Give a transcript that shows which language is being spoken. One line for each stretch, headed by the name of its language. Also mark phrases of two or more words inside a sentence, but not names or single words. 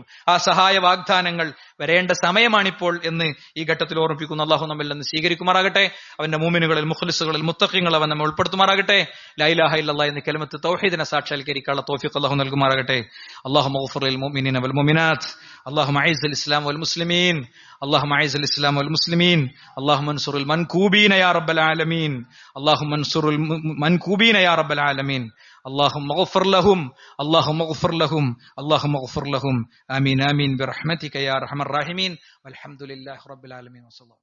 Malayalam: ആ സഹായ വാഗ്ദാനങ്ങൾ വരേണ്ട സമയമാണിപ്പോൾ എന്ന് ഈ ഘട്ടത്തിൽ ഓർമ്മിപ്പിക്കുന്നു. അള്ളാഹു നമ്മിൽ നിന്ന് സ്വീകരിക്കുമാറാകട്ടെ. അവന്റെ മുഅ്മിനുകളിൽ, മുഖ്ലിസുകളിൽ, മുത്തഖീങ്ങളിൽ അവൻ നമ്മെ ഉൾപ്പെടുത്തുമാറാകട്ടെ.
Arabic: لا إله إلا الله
Malayalam: എന്ന കലിമത്ത് തൗഹീദിനെ സാക്ഷാത്കരിക്കാനുള്ള തൗഫീഖ് അല്ലാഹു നൽകുമാറാകട്ടെ.
Arabic: اللهم اغفر للمؤمنين والمؤمنات. اللهم أعز الإسلام والمسلمين. اللهم اعز الاسلام والمسلمين. اللهم انصر المنكوبين يا رب العالمين. اللهم انصر المنكوبين يا رب العالمين. اللهم اغفر لهم. اللهم اغفر لهم. اللهم اغفر لهم. آمين آمين برحمتك يا ارحم الراحمين. والحمد لله رب العالمين. وصلى الله